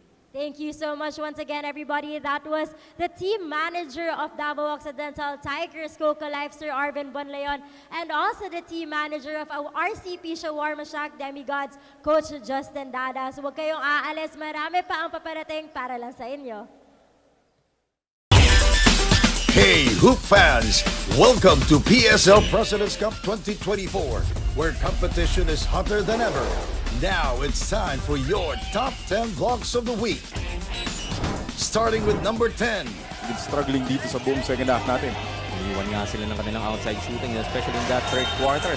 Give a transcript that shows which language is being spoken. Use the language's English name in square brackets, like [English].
[English] Thank you so much once again, everybody. That was the team manager of Davao Occidental Tigers COCOLIFE, Sir Arvin Bonleon, and also the team manager of RCP Shawarma Demigods, Coach Justin Dada. [Filipino] So huwag kayong aalis. Marami pa ang paparating para lang sa inyo. [English] Hey, Hoop fans! Welcome to PSL President's Cup 2024, where competition is hotter than ever. Now it's time for your top 10 vlogs of the week. Starting with number 10. [Filipino] Struggling dito sa buong second half natin. Iniwan nga sila ng kanilang outside shooting, especially in that third quarter.